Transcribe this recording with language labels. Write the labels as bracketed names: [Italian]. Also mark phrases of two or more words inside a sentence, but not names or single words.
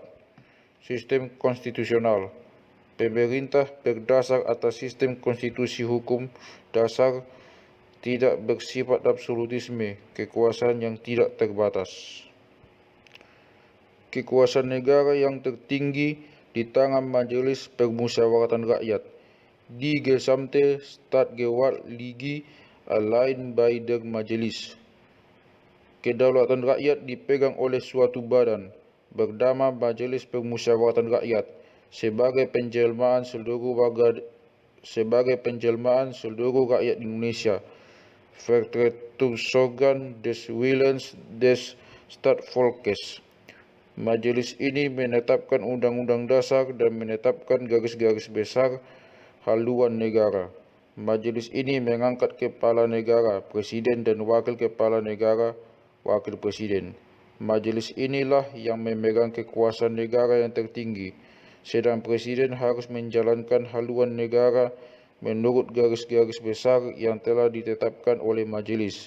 [Indonesian] Sistem konstitusional. Pemerintah berdasar atas sistem konstitusi hukum dasar, tidak bersifat absolutisme, kekuasaan yang tidak terbatas. Kekuasaan negara yang tertinggi di tangan Majelis Permusyawaratan Rakyat. [German] Die gesamte Staatsgewalt allein bei der Majelis. [Indonesian] Kedaulatan rakyat dipegang oleh suatu badan bernama Majelis Permusyawaratan Rakyat sebagai penjelmaan seluruh rakyat Indonesia. [German] Vertretungsorgan des Willens des Staatsvolkes. [Indonesian] Majelis ini menetapkan undang-undang dasar dan menetapkan garis-garis besar haluan negara. Majelis ini mengangkat kepala negara, presiden dan wakil kepala negara, wakil presiden. Majelis inilah yang memegang kekuasaan negara yang tertinggi, sedang presiden harus menjalankan haluan negara menurut garis-garis besar yang telah ditetapkan oleh majelis.